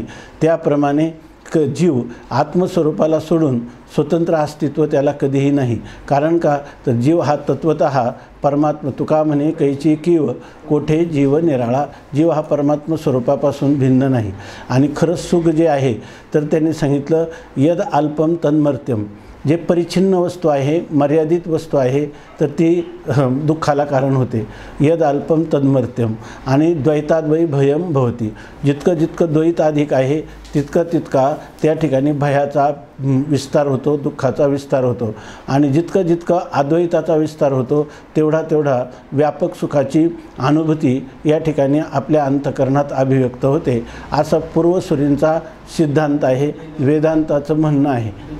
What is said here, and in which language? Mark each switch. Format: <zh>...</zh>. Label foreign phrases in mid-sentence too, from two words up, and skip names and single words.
<mr>त्याप्रमाणे जीव आत्मस्वरूपाला सोडून स्वतंत्र अस्तित्व त्याला कधीही नाही। कारण का तर जीव हा तत्वतः परमात्मा, तुका म्हणे कैची कीव कोठे जीव निराळा, जीव हा परमात्मा स्वरूपापासून भिन्न नाही। आणि खरंच सुख जे आहे तर त्यांनी सांगितलं</mr> <sa>यद अल्पम तन्मर्त्यम,</sa> <mr>जे परिच्छिन्न वस्तू आहे मर्यादित वस्तू आहे तर ती दुःखाला कारण होते।</mr> <sa>यद अल्पम तन्मर्त्यम आणि द्वैताद्वै भयम भवती,</sa> <mr>जितकं जितकं द्वैत अधिक आहे तितकं तितका त्या ठिकाणी भयाचा विस्तार होतो, दुःखाचा विस्तार होतो आणि जितकं जितकं अद्वैताचा विस्तार होतो तेवढा तेवढा व्यापक सुखाची अनुभूती या ठिकाणी आपल्या अंतःकरणात अभिव्यक्त होते असा पूर्वसूरींचा सिद्धांत आहे, वेदांताचं म्हणणं आहे।</mr>